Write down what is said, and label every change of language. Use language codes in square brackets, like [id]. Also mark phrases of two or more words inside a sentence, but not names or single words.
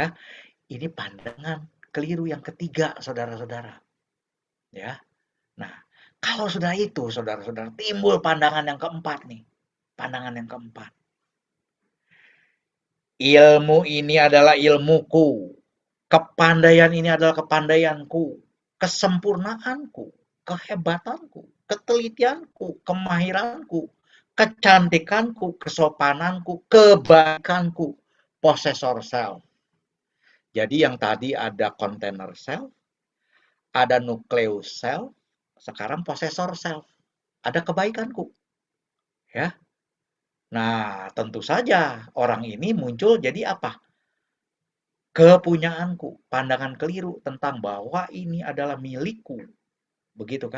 [id] Ini pandangan keliru yang ketiga, saudara-saudara, ya. Nah, kalau sudah itu, saudara-saudara, timbul pandangan yang keempat nih. Pandangan yang keempat. Ilmu ini adalah ilmuku. Kepandaian ini adalah kepandaianku. Kesempurnaanku. Kehebatanku. Ketelitianku. Kemahiranku. Kecantikanku. Kesopananku. Kebaikanku. [en] Possessor self. [id] Jadi yang tadi ada [en] container self. [id] Ada [en] nucleus self. [id] Sekarang [en] possessor self. [id] Ada kebaikanku. Ya. Nah, tentu saja orang ini muncul jadi apa? Kepunyaanku, pandangan keliru tentang bahwa ini adalah milikku, begitu kan?